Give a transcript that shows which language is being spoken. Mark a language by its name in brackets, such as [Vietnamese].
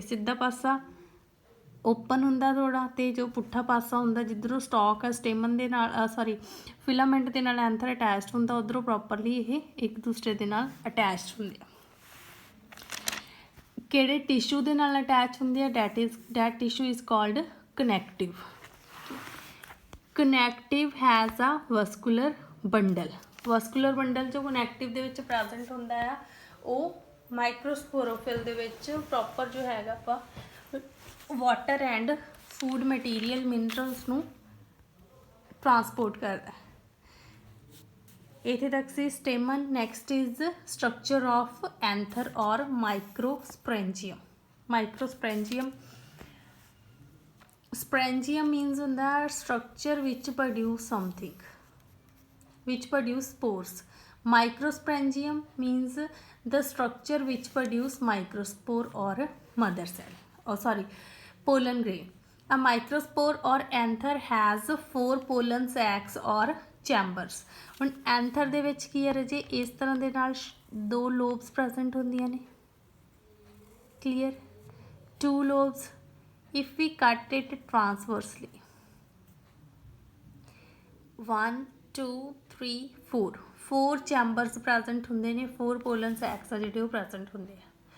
[Punjabi] ਸਿੱਧਾ ਪਾਸਾ ਓਪਨ ਹੁੰਦਾ ਥੋੜਾ ਤੇ ਜੋ ਪੁੱਠਾ ਪਾਸਾ ਹੁੰਦਾ ਜਿੱਧਰੋਂ ਸਟਾਕ ਹੈ ਸਟੇਮਨ ਦੇ ਨਾਲ ਫਿਲਾਮੈਂਟ ਦੇ ਨਾਲ ਐਂਥਰ ਅਟੈਚਡ ਹੁੰਦਾ, ਉੱਧਰੋਂ ਪ੍ਰੋਪਰਲੀ ਇਹ ਇੱਕ ਦੂਸਰੇ ਦੇ ਨਾਲ ਅਟੈਚਡ ਹੁੰਦੇ ਆ. ਕਿਹੜੇ ਟਿਸ਼ੂ ਦੇ ਨਾਲ ਅਟੈਚ ਹੁੰਦੇ ਆ, [English] that tissue is called connective. Connective has a vascular bundle. [Punjabi] Vascular bundle ਜੋ connective ਦੇ ਵਿੱਚ ਪ੍ਰੈਜ਼ੈਂਟ ਹੁੰਦਾ ਆ ਉਹ ਮਾਈਕਰੋਸਪੋਰੋਫਿਲ ਦੇ ਵਿੱਚ ਪ੍ਰੋਪਰ ਜੋ ਹੈਗਾ ਆਪਾਂ water and food material minerals ਨੂੰ ਟਰਾਂਸਪੋਰਟ ਕਰਦਾ. ਇੱਥੇ ਤੱਕ ਸੀ ਸਟੇਮਨ. [English] Next is structure of anther ਔਰ microsporangium. [Punjabi] ਮਾਈਕਰੋਸਪ੍ਰੈਂਜੀਅਮ, ਸਪ੍ਰੈਂਜੀਅਮ ਮੀਨਸ ਹੁੰਦਾ structure which produce something, [English] which produce spores. Microsporangium means the structure which produce microspore or mother cell, pollen grain. A microspore or anther has 4 pollen sacs or chambers. [Punjabi] ਹੁਣ ਐਂਥਰ ਦੇ ਵਿੱਚ ਕੀ ਹੈ ਰਾਜੇ, ਇਸ ਤਰ੍ਹਾਂ ਦੇ ਨਾਲ 2 lobes present ਹੁੰਦੀਆਂ ਨੇ. [English] Clear? 2 lobes. If we cut it transversely, [Punjabi] 1 2 3 4 chambers present ਹੁੰਦੇ ਨੇ, 4 ਪੋਲਨ ਸੈਕਸ ਆ ਜਿਹੜੇ ਉਹ ਪ੍ਰੈਜ਼ੈਂਟ ਹੁੰਦੇ ਆ.